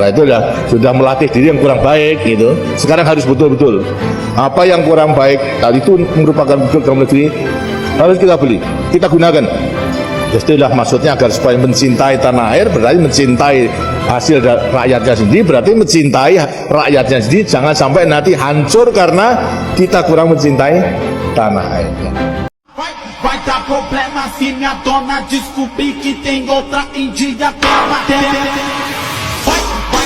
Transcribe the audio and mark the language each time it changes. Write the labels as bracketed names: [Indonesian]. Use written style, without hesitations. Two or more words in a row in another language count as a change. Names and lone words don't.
[Indonesian] Nah itu sudah melatih diri yang kurang baik gitu. Sekarang harus betul-betul apa yang kurang baik tadi itu merupakan produk dalam negeri harus kita beli, kita gunakan. Istilah maksudnya agar supaya mencintai tanah air berarti mencintai hasil rakyatnya sendiri, berarti mencintai rakyatnya sendiri. Jangan sampai nanti hancur karena kita kurang mencintai tanah air. [Portuguese] Vai dar problema se minha dona descobrir que tem outra em dia. Vai